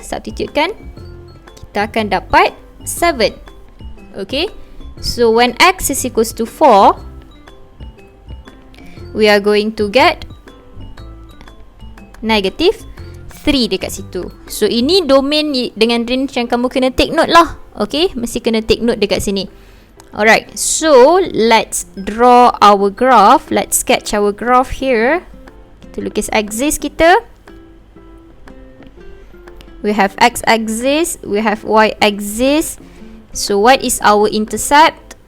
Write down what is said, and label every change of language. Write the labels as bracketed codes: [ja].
[ms] Substitute kan, kita akan dapat 7. [en] Okay, so when x is equals to 4, we are going to get negative 3 dekat situ. [ms] So ini domain dengan range yang kamu kena take note lah. Okay, mesti kena take note dekat sini. [en] Alright, so let's draw our graph. Let's sketch our graph here. [ms] Kita lukis axis kita. [en] We have x-axis, we have y-axis. So what is our intercept?